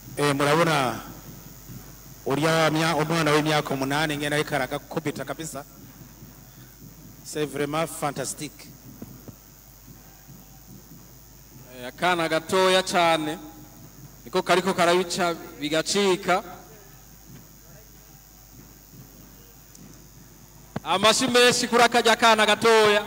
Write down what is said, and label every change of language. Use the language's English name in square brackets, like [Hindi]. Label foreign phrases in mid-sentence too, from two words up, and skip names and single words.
[Rundi] murabona umwana w'imyaka 8 ngena ariko aragakubita kabisa. [French] C'est vraiment fantastique. [Rundi] Akana gatoya cyane niko kariko karabica bigacika. Amashi menshi kuri akajya akana gatoya.